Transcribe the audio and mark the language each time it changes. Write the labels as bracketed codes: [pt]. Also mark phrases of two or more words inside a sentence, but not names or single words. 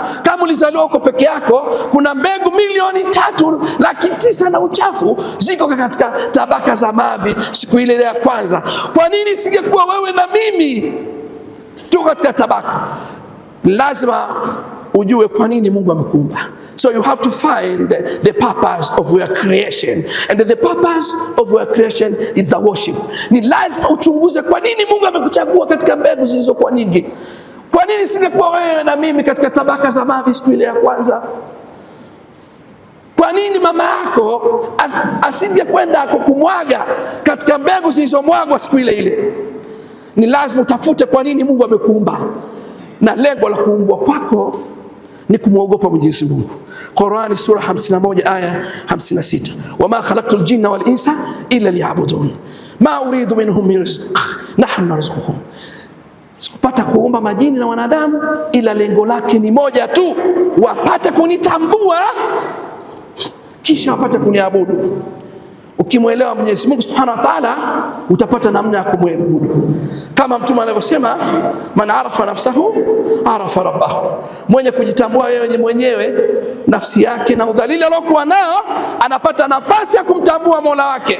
[sw] Kama ulizaliwa uko peke yako, kuna mbegu milioni 3,900,000 na uchafu ziko katika tabaka za mavi siku ile ya kwanza. Kwa nini singekuwa wewe na mimi tuko katika tabaka? Lazima ujue kwa nini Mungu amekuumba. [en] So you have to find the purpose of your creation, and the purpose of your creation is the worship. [sw] Ni lazima uchunguze kwa nini Mungu amekuchagua katika mbegu zilizokuwa nyingi. Kwa nini singekuwa wewe na mimi katika tabaka za mavi siku ile ya kwanza? Kwa nini mama yako asingekwenda kukumwaga katika mbegu zilizomwagwa siku ile ile? Ni lazima utafute kwa nini Mungu amekuumba, na lengo la kuumbwa kwako ni kumwogopa Mwenyezi Mungu. Qur'ani sura 51 aya 56, [ar] وما خلقت الجن والإنس إلا ليعبدون ما أريد منهم من رزق نحن نرزقهم. [sw] Sikupata kuumba majini na wanadamu ila lengo lake ni moja tu, wapate kunitambua kisha wapate kuniabudu. Ukimwelewa Mwenyezi Mungu [ar] سبحانه وتعالى, [sw] utapata namna ya kumwabudu. Kama Mtume anavyosema, [ar] من عرف نفسه عرف ربه, [sw] mwenye kujitambua yeye mwenyewe nafsi yake na udhalili aliokuwa nao, anapata nafasi ya kumtambua Mola wake.